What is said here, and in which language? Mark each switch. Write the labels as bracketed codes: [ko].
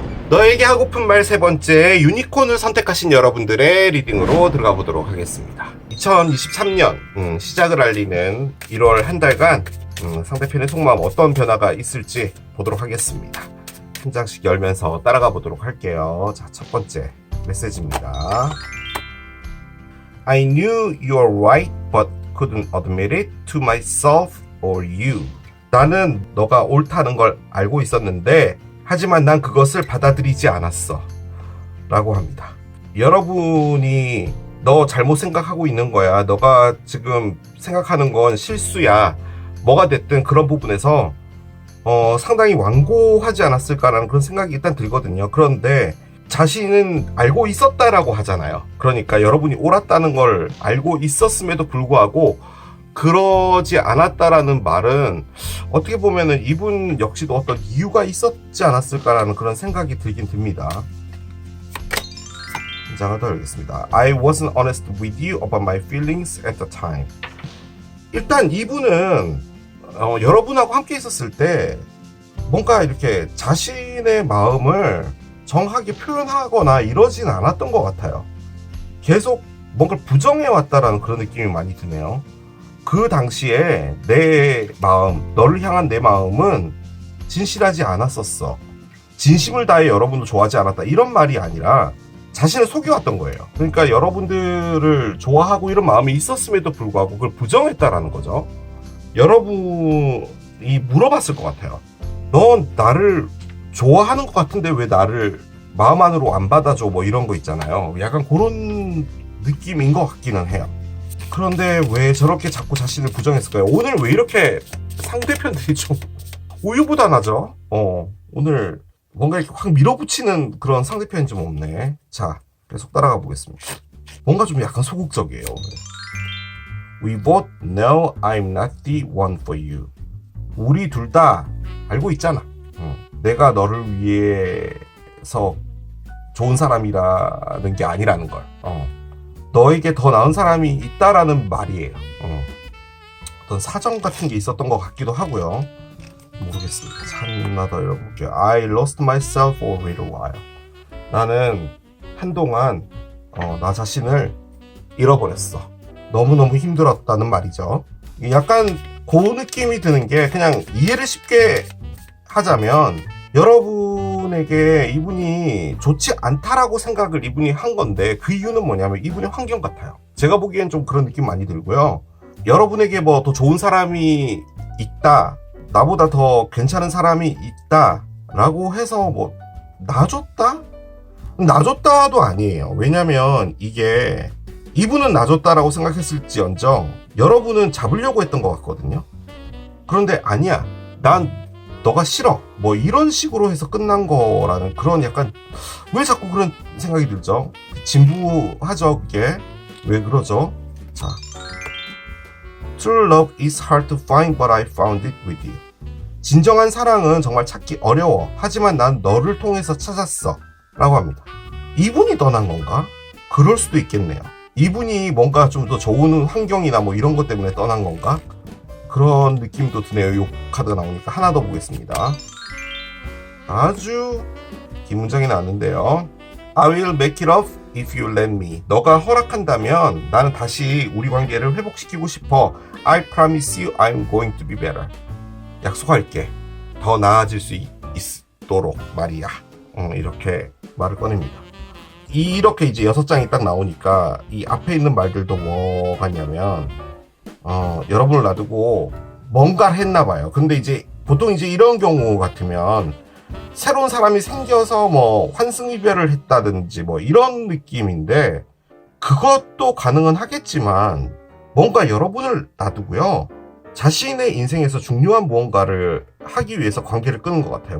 [ko] 너에게 하고픈 말 세 번째, 유니콘을 선택하신 여러분들의 리딩으로 들어가 보도록 하겠습니다. 2023년 시작을 알리는 1월 한 달간 상대편의 속마음 어떤 변화가 있을지 보도록 하겠습니다. 한 장씩 열면서 따라가 보도록 할게요. 자, 첫 번째 메시지입니다. [en] I knew you were right, but couldn't admit it to myself or you. [ko] 나는 너가 옳다는 걸 알고 있었는데 하지만 난 그것을 받아들이지 않았어 라고 합니다. 여러분이 너 잘못 생각하고 있는 거야, 너가 지금 생각하는 건 실수야, 뭐가 됐든 그런 부분에서 상당히 완고하지 않았을까라는 그런 생각이 일단 들거든요. 그런데 자신은 알고 있었다라고 하잖아요. 그러니까 여러분이 옳았다는 걸 알고 있었음에도 불구하고 그러지 않았다라는 말은 어떻게 보면은 이분 역시도 어떤 이유가 있었지 않았을까라는 그런 생각이 들긴 듭니다. 한 장을 더 열겠습니다. [en] I wasn't honest with you about my feelings at the time. [ko] 일단 이분은 여러분하고 함께 있었을 때 뭔가 이렇게 자신의 마음을 정확하게 표현하거나 이러진 않았던 것 같아요. 계속 뭔가를 부정해왔다라는 그런 느낌이 많이 드네요. 그 당시에 내 마음, 너를 향한 내 마음은 진실하지 않았었어. 진심을 다해 여러분도 좋아하지 않았다. 이런 말이 아니라 자신을 속여왔던 거예요. 그러니까 여러분들을 좋아하고 이런 마음이 있었음에도 불구하고 그걸 부정했다라는 거죠. 여러분이 물어봤을 것 같아요. 넌 나를 좋아하는 것 같은데 왜 나를 마음 안으로 안 받아줘? 뭐 이런 거 있잖아요. 약간 그런 느낌인 것 같기는 해요. 그런데 왜 저렇게 자꾸 자신을 부정했을까요? 오늘 왜 이렇게 상대편들이 좀 우유부단하죠? 오늘 뭔가 이렇게 확 밀어붙이는 그런 상대편이 좀 없네. 자, 계속 따라가 보겠습니다. 뭔가 좀 약간 소극적이에요. [en] We both know I'm not the one for you. [ko] 우리 둘 다 알고 있잖아. 내가 너를 위해서 좋은 사람이라는 게 아니라는 걸. 너에게 더 나은 사람이 있다라는 말이에요. 어떤 사정 같은 게 있었던 것 같기도 하고요. 모르겠습니다. 하나 더 열어볼게요. [en] I lost myself for a little while. [ko] 나는 한동안 나 자신을 잃어버렸어. 너무너무 힘들었다는 말이죠. 약간 그 느낌이 드는 게, 그냥 이해를 쉽게 하자면 여러분에게 이분이 좋지 않다라고 생각을 이분이 한 건데, 그 이유는 뭐냐면 이분의 환경 같아요. 제가 보기엔 좀 그런 느낌 많이 들고요. 여러분에게 뭐 더 좋은 사람이 있다, 나보다 더 괜찮은 사람이 있다 라고 해서 뭐 놔줬다? 놔줬다도 아니에요. 왜냐면 이게 이분은 놔줬다라고 생각했을지언정 여러분은 잡으려고 했던 것 같거든요. 그런데 아니야, 난 너가 싫어, 뭐 이런 식으로 해서 끝난 거라는 그런, 약간 왜 자꾸 그런 생각이 들죠? 진부하죠. 그게 왜 그러죠? [en] 자, True love is hard to find, but I found it with you. [ko] 진정한 사랑은 정말 찾기 어려워. 하지만 난 너를 통해서 찾았어. 라고 합니다. 이분이 떠난 건가? 그럴 수도 있겠네요. 이분이 뭔가 좀 더 좋은 환경이나 뭐 이런 것 때문에 떠난 건가? 그런 느낌도 드네요. 요 카드가 나오니까 하나 더 보겠습니다. 아주 긴 문장이 나왔는데요. [en] I will make it up if you let me. [ko] 너가 허락한다면 나는 다시 우리 관계를 회복시키고 싶어. [en] I promise you I'm going to be better. [ko] 약속할게. 더 나아질 수 있도록 말이야. 이렇게 말을 꺼냅니다. 이렇게 이제 6장이 딱 나오니까 이 앞에 있는 말들도 뭐가 있냐면 여러분을 놔두고 뭔가를 했나 봐요. 근데 이제 보통 이제 이런 경우 같으면 새로운 사람이 생겨서 뭐 환승이별을 했다든지 뭐 이런 느낌인데, 그것도 가능은 하겠지만 뭔가 여러분을 놔두고요, 자신의 인생에서 중요한 무언가를 하기 위해서 관계를 끄는 것 같아요.